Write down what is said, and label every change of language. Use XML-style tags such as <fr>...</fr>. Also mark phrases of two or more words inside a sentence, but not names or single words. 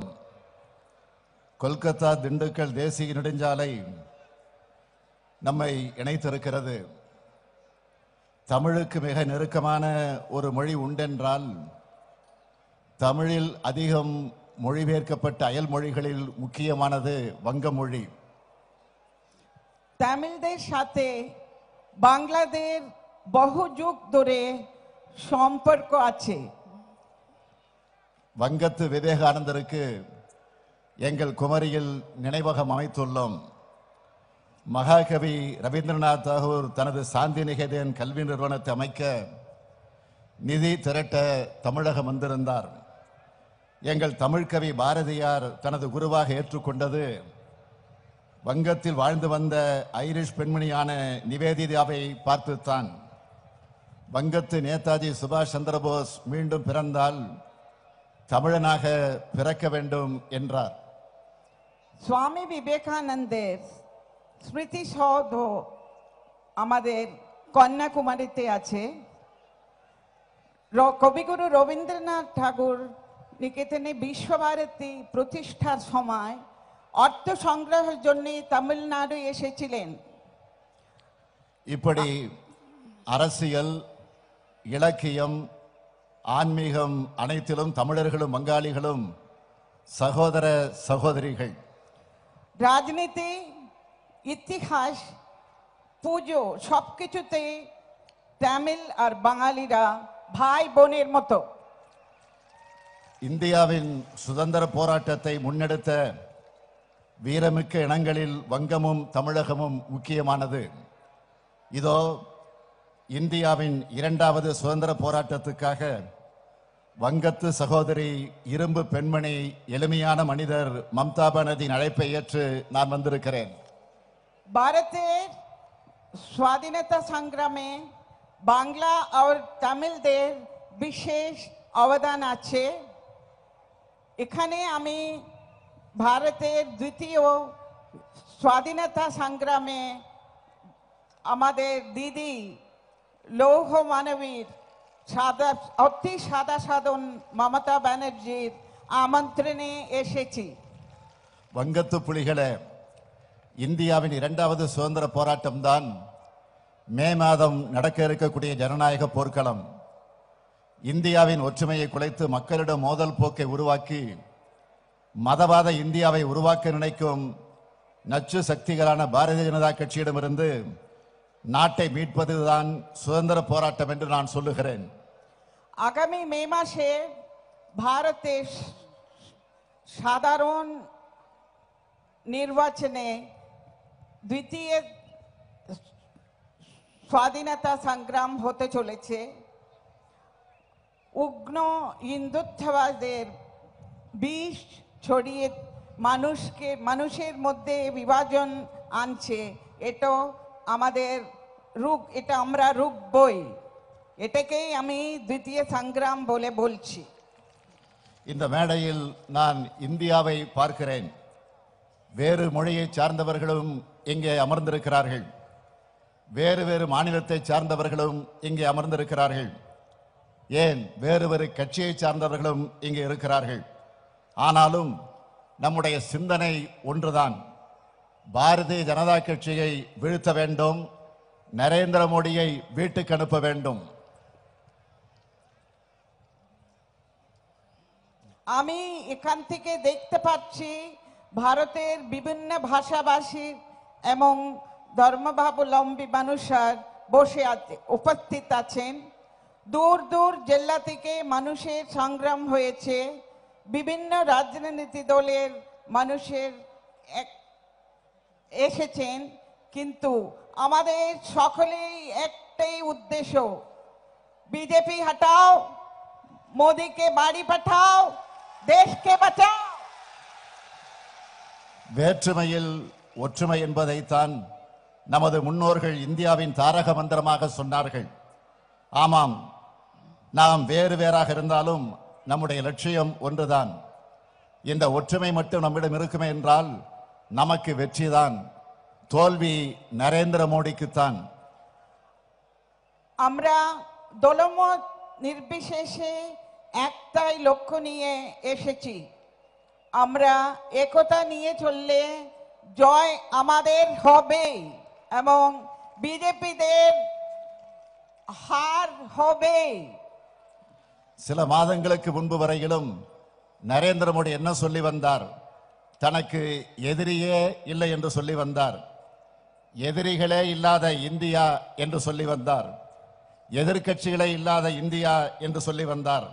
<ta>கொல்கத்தா திண்டுக்கல் தேசிய நெடுஞ்சாலை நம்மை இணைத்திருக்கிறது. தமிழுக்கு மிக நெருக்கமான ஒரு மொழி உண்டென்றால் தமிழில் அதிகம் மொழிபெயர்க்கப்பட்ட அயல் மொழிகளில் முக்கியமானது வங்க மொழி.</ta> <bn>তামিলদের সাথে বাংলাদেশ বহু যুগ ধরে সম্পর্ক আছে.</bn> <ta>வங்கத்து விவேகானந்தருக்கு எங்கள் குமரியில் நினைவகம் அமைத்துள்ளோம். மகாகவி ரவீந்திரநாத் தாகூர் தனது சாந்தி நிகேதன் கல்வி நிறுவனத்தை அமைக்க நிதி திரட்ட தமிழகம் வந்திருந்தார். எங்கள் தமிழ்கவி பாரதியார் தனது குருவாக ஏற்றுக்கொண்டது வங்கத்தில் வாழ்ந்து வந்த ஐரிஷ் பெண்மணியான நிவேதிதாவை பார்த்துத்தான். வங்கத்து நேதாஜி சுபாஷ் சந்திரபோஸ் மீண்டும் பிறந்தால் தமிழனாக பிறக்க வேண்டும் என்றார்.</ta> <bn>சுவாமி বিবেকানন্দের স্মৃতিসৌধ আমাদের কন্যাকুমারীতে আছে. কবিগুরু রবীন্দ্রনাথ ঠাকুর নিকেতনে বিশ্বভারতী প্রতিষ্ঠার সময় অর্থ সংগ্রহের জন্য তামিলনাড়ু এসেছিলেন.</bn> <ta>இப்படி அரசியல், இலக்கியம், ஆன்மீகம் அனைத்திலும் தமிழர்களும் வங்காளிகளும் சகோதர சகோதரிகள்.</ta> <bn>রাজনীতি, ইতিহাস, পুজো সবকিছুতে তামিল আর বাঙালিরা ভাই বোনের মতো.</bn> <ta>இந்தியாவின் சுதந்திர போராட்டத்தை முன்னெடுத்த வீரமிக்க இனங்களில் வங்கமும் தமிழகமும் முக்கியமானது. இதோ இந்தியாவின் இரண்டாவது சுதந்திர போராட்டத்துக்காக வங்கத்து சகோதரி, இரும்பு பெண்மணி, எளிமையான மனிதர் மம்தா பானர்ஜியின் அழைப்பை ஏற்று நான் வந்திருக்கிறேன்.</ta> <bn>ভারতের স্বাধীনতা সংগ্রামে বাংলা আর তামিলদের বিশেষ অবদান আছে. এখানে আমি ভারতের দ্বিতীয় স্বাধীনতা সংগ্রামে আমাদের দিদি লৌহ মানবীর অতি সাদা সাধন মমতা ব্যানার্জির আমন্ত্রণে এসেছি.</bn> <ta>வங்கத்து புலிகளே, இந்தியாவின் இரண்டாவது சுதந்திர போராட்டம் தான் மே மாதம் நடக்க இருக்கக்கூடிய ஜனநாயக போர்க்களம். இந்தியாவின் ஒற்றுமையை குலைத்து மக்களிடம் மோதல் போக்கை உருவாக்கி மதவாத இந்தியாவை உருவாக்க நினைக்கும் நச்சு சக்திகளான பாரதிய ஜனதா கட்சியிடமிருந்து நாட்டை மீட்பதுதான் சுதந்திர போராட்டம் என்று நான் சொல்லுகிறேன்.</ta> <bn>আগামী মে মাসে ভারতে সাধারণ নির্বাচনে দ্বিতীয় স্বাধীনতা সংগ্রাম হতে চলেছে। উগ্র হিন্দুত্ববাদের বিষ ছড়িয়ে মানুষের মধ্যে বিভাজন আনছে। এটা আমাদের রূপ, এটা আমরা রুখবই। এটাকেই আমি দ্বিতীয় সংগ্রাম বলে বলছি।</bn> <ta>இந்த மேடையில் நான் இந்தியாவை பார்க்கிறேன். வேறு மொழியை சார்ந்தவர்களும் இங்கே அமர்ந்திருக்கிறார்கள். வேறு வேறு மாநிலத்தை சார்ந்தவர்களும் இங்கே அமர்ந்திருக்கிறார்கள். ஏன் வேறு வேறு கட்சியை சார்ந்தவர்களும் இங்கே இருக்கிறார்கள். ஆனாலும் நம்முடைய சிந்தனை ஒன்றுதான். பாரதிய ஜனதா கட்சியை வீழ்த்த வேண்டும், நரேந்திர மோடியை வீட்டுக்கு அனுப்ப வேண்டும்.</ta> <bn>আমি এখান থেকে দেখতে পাচ্ছি ভারতের বিভিন্ন ভাষাভাষী এবং ধর্মাবলম্বী মানুষরা বসে আছে, উপস্থিত আছেন। দূর দূর জেলা থেকে মানুষের সংগ্রাম হয়েছে। বিভিন্ন রাজনৈতিক দলের মানুষের এসেছেন, কিন্তু আমাদের সকলেই একটাই উদ্দেশ্য, বিজেপি হটাও, মোদিকে বাড়ি পাঠাও, দেশকে বাঁচাও।</bn> <ta>வேற்றுமையில் ஒற்றுமை என்பதைத்தான் நமது முன்னோர்கள் இந்தியாவின் தாரக மந்திரமாக சொன்னார்கள். ஆமாம், நாம் வேறு வேறாக இருந்தாலும் நம்முடைய லட்சியம் ஒன்றுதான். இந்த ஒற்றுமை மட்டும் நம்மிடம் இருக்குமே என்றால் நமக்கு வெற்றிதான், தோல்வி நரேந்திர மோடிக்குத்தான்.</ta> <bn>আমরা দলমত নির্বিশেষে একটাই লক্ষ্য নিয়ে এসেছি। আমরা একতা নিয়ে চললে জয় আমাদের হবে এবং বিজেপিদের হার হবে।</bn> <ta>சில மாதங்களுக்கு முன்பு வரையிலும் நரேந்திர மோடி என்ன சொல்லி வந்தார்? தனக்கு எதிரியே இல்லை என்று சொல்லி வந்தார். எதிரிகளே இல்லாத இந்தியா என்று சொல்லி வந்தார். எதிர்க்கட்சிகளே இல்லாத இந்தியா என்று சொல்லி வந்தார்.</ta>